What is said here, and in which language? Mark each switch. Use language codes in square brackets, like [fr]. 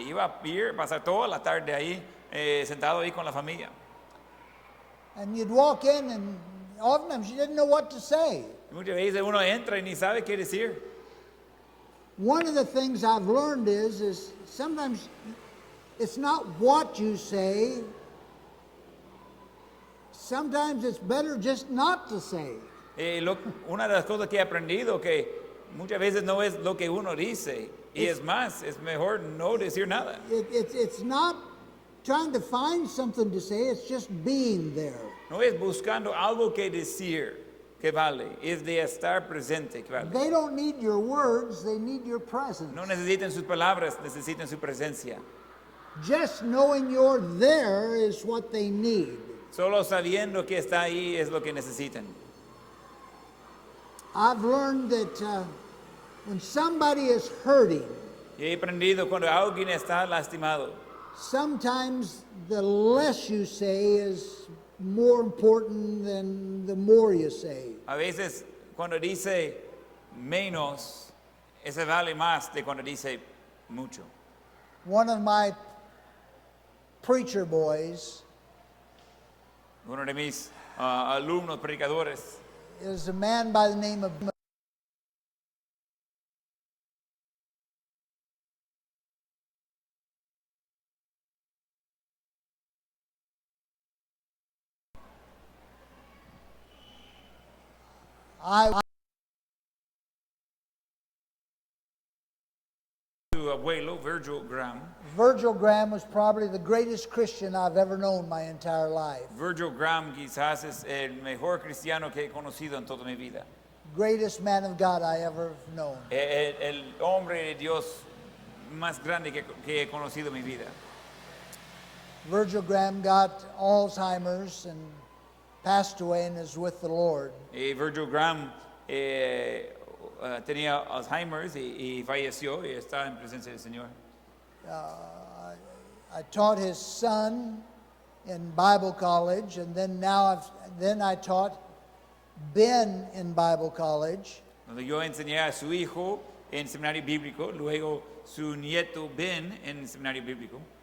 [es] Iba a ir, pasar toda la tarde ahí, sentado ahí con la familia. [en] and you'd walk in, and oftentimes you didn't know what to say. [es] Muchas veces uno entra y ni sabe qué decir. [en] One of the things I've learned is sometimes it's not what you say. Sometimes it's better just not to say. [es] Una de las cosas que he aprendido que muchas veces no es lo que uno dice, y es más, es mejor no decir nada. [en] It's not trying to find something to say, it's just being there. [es] No es buscando algo que decir que vale, es de estar presente que vale. [en] They don't need your words, they need your presence. [es] No necesitan sus palabras, necesitan su presencia. [en] Just knowing you're there is what they need. [es] Solo sabiendo que está ahí es lo que necesitan. [en] I've learned that when somebody is hurting, [es] Y he aprendido cuando alguien está lastimado, [en] sometimes the less you say is more important than the more you say. [es] a veces cuando dice menos, ese vale más de cuando dice mucho. [en] One of my preacher boys [es] Uno de mis alumnos predicadores [en] is a man by the name of [es] su abuelo, Virgil Graham. [en] Virgil Graham was probably the greatest Christian I've ever known my entire life. [es] Virgil Graham quizás es el mejor cristiano que he conocido en toda mi vida. [en] Greatest man of God I ever known. [es] El hombre de Dios más grande que he conocido en mi vida. [en] Virgil Graham got Alzheimer's and passed away and is with the Lord. [es] Virgil Graham tenía Alzheimer's y falleció y está en presencia del Señor. [en] I taught his son in Bible college, and then I taught Ben in Bible college. [es] Donde yo enseñé a su hijo en seminario bíblico, luego su nieto Ben en seminario bíblico.